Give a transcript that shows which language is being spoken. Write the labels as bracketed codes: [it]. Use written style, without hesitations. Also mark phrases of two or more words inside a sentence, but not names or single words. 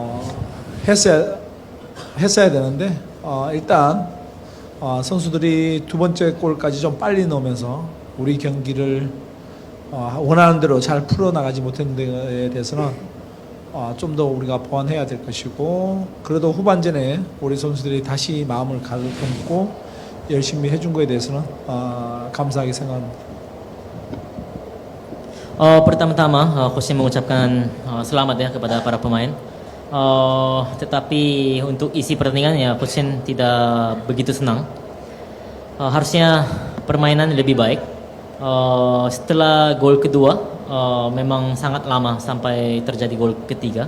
[ko] 했어야 되는데 일단 선수들이 두 번째 골까지 좀 빨리 넣으면서 우리 경기를 원하는 대로 잘 풀어나가지 못한 데에 대해서는 좀 더 우리가 보완해야 될 것이고, 그래도 후반전에 우리 선수들이 다시 마음을 가다듬고 열심히 해준 거에 대해서는 감사하게 생각합니다. [id] Pertama-tama, coach mengucapkan selamat ya kepada para pemain. Tetapi untuk isi pertandingan ya coach tidak begitu senang. Harusnya permainan lebih baik. Setelah gol kedua, memang sangat lama sampai terjadi gol ketiga.